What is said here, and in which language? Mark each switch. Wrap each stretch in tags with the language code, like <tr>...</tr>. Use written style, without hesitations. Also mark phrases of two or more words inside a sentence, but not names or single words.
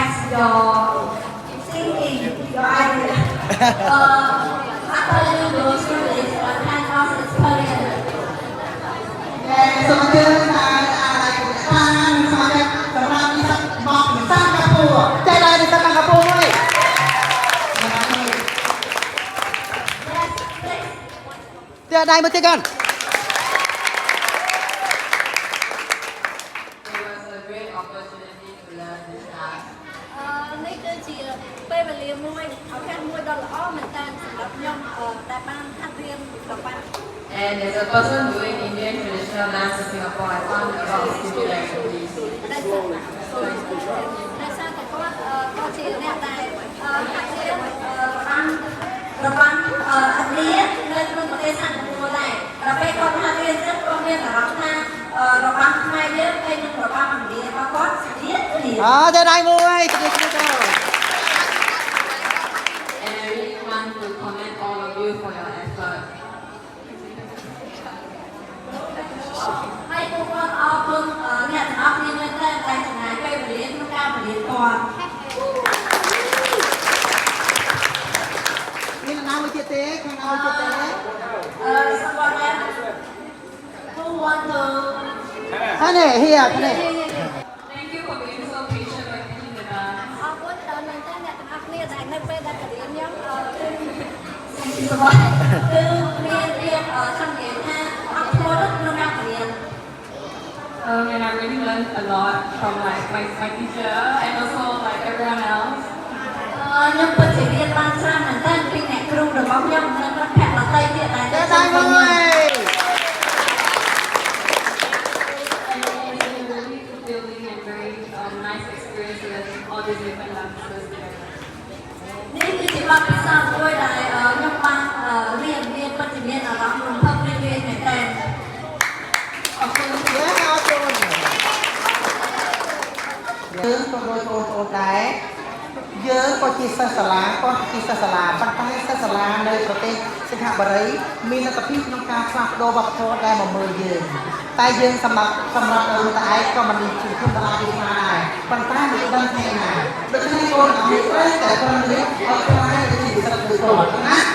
<en>your thinking, your idea. After you go through this kind of experience.</en> <km>សូមអញ្ជើញឲ្យខាងសមាជិកសម្រាប់និស្សិតមកពីសិង្ហបុរីចេះដែរនិស្សិតសិង្ហបុរីមួយចេះដែរមកទៀតกัน នេះគឺជាពេលវេលាមួយឱកាសមួយដ៏ល្អមែនតើសម្រាប់ខ្ញុំដែលបានហាត់រៀនរបស់</km> <en>And as a person doing Indian traditional dance in Singapore, I found a lot of similar activities.</en> <km>ដែលសារតែគាត់ជាអ្នកដែលហាត់រៀនរបស់អត់រៀននៅក្នុងប្រទេសសិង្ហបុរីដែរដល់ពេលគាត់ហាត់រៀនទៅគាត់មានអារម្មណ៍ថារបស់ខ្មែរយើងពេលនឹងរបស់អង់គ្លេសរបស់គាត់រៀន ចេះដែរមួយទៅទៅ</km> <en>And I really want to commend all of you for your effort.</en> <km>ហើយពួកគាត់អរគុណអ្នកទាំងអស់គ្នាមែនតើដែលចំណាយពេលវេលាក្នុងការរៀនគាត់ មានណាមួយទៀតទេខាងណាមួយទៀតទេ</km> <en>someone else who want to</en> <km>ហ្នឹងនេះ here ហ្នឹង</km> <en>Thank you for being so patient with me in the dance.</en> <km>អរគុណដល់មែនតើអ្នកទាំងអស់គ្នាដែលនៅពេលដែលរៀនខ្ញុំគឺមានរៀនចង់និយាយថាអត់ធ្មត់ក្នុងការរៀន</km> <en>And I really learned a lot from like my teacher and also like everyone else.</en> <km>ខ្ញុំពិតជារៀនបានច្រើនមែនតើពីអ្នកគ្រូរបស់ខ្ញុំនិងមិត្តភក្តិដទៃទៀតដែល ចេះដែរមួយ</km> <en>And it was a really fulfilling and very nice experience with all these different dances together.</en> <km>នេះគឺជាបទពិសោធន៍មួយដែលខ្ញុំបានរៀនពិតជាមានអារម្មណ៍រំភើបរីករាយមែនតើអរគុណ យើងអរគុណយើងក៏ដូចបងប្អូនដែរយើងក៏ជាសិស្សសាលាក៏ជាសិស្សសាលាប៉ុន្តែសិស្សសាលានៅប្រទេសសិង្ហបុរីមានលទ្ធភាពក្នុងការផ្លាស់ប្ដូរវប្បធម៌ដែលមកមើលយើងតែយើងសម្រាប់ខ្លួនតែឯងក៏មិនមានជំនឿដល់អាយុដែរប៉ុន្តែមិនដឹងថ្ងៃណាដូច្នេះបងប្អូនត្រូវតែប្រឹងរៀនឲ្យខ្លាំងជាសិស្សដូចបងណា</km>